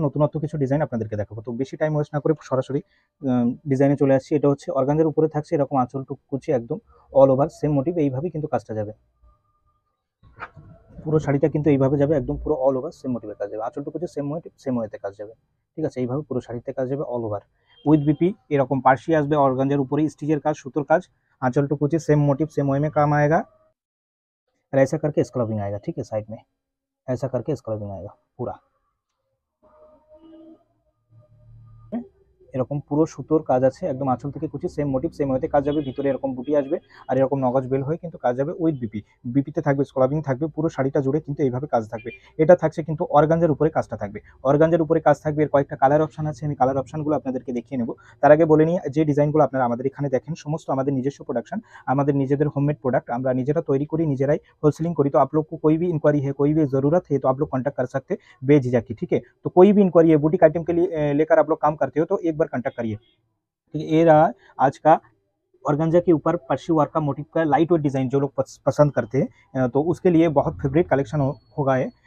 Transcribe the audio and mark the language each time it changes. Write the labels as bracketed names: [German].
[Bangla] নতুনত্ব কিছু ডিজাইন আপনাদেরকে দেখাবো। তো বেশি টাইম ওয়েস্ট না করে সরাসরি ডিজাইনে চলে আসছি। এটা হচ্ছে অর্গানজার উপরে থাকছে এরকম আঁচলটুকু কুচি, একদম অল ওভার সেম মোটিভ। এইভাবেই কিন্তু কাজটা যাবে, পুরো শাড়িটা কিন্তু এইভাবে যাবে, একদম পুরো অল ওভার সেম মোটিভে কাজ যাবে। আঁচলটুকু যে সেম মোটিভ, সেম ওয়েতে কাজ যাবে, ঠিক আছে। এইভাবে পুরো শাড়িতে কাজ যাবে অল ওভার উইথ বিপি। এরকম পার্সি আসবে অর্গানজার উপরে, [Hindi] Stitcher cause, सुतोर cause, Aanchal to कुछ सेम मोटिव सेम वे में काम आएगा। और ऐसा करके स्क्लबिंग आएगा, ठीक है। साइड में ऐसा करके स्क्लबिंग आएगा पूरा, [Bangla] এরকম পুরো সুতোর কাজ আছে, একদম আঁচল থেকে কুচি সেম মোটিভ সেম ওয়েতে কাজ যাবে। ভিতরে এরকম বুটি আসবে আর এরকম নগজ বেল হয়ে কিন্তু কাজ যাবে উইথ বিপি। বিপিতে থাকবে স্কলাবিং, থাকবে পুরো শাড়িটা জুড়ে কিন্তু এইভাবে কাজ থাকবে। এটা থাকছে কিন্তু অর্গানজার উপরে কাজটা থাকবে। অর্গানজার উপরে কাজ থাকবে। এর কয়েকটা কালার অপশন আছে, আমি কালার অপশনগুলো আপনাদেরকে দেখিয়ে নেব। তার আগে বলে নিই, যে ডিজাইনগুলো আপনারা আমাদের এখানে দেখেন সমস্ত আমাদের নিজস্ব প্রোডাকশন, আমাদের নিজেদের হোমমেড প্রোডাক্ট। আমরা নিজেরা তৈরি করি, নিজেরাই होलसेलिंग करी। [Hindi] तो आप लोग को कोई भी इंक्वायरी है, कोई भी ज़रूरत है, तो आप लोग कॉन्टैक्ट कर सकते बेझिझक की, ठीक है। तो कोई भी इंक्वायरी है, बुटीक आइटम के लिए लेकर आप लोग काम करते हो तो एक बार कॉन्टैक्ट करिए, ठीक है। ये रहा आज का ऑर्गेन्जा के ऊपर पर्शी वर्क का मोटिव का लाइट वेट डिजाइन, जो लोग पसंद करते हैं तो उसके लिए बहुत फेवरेट कलेक्शन होगा ये।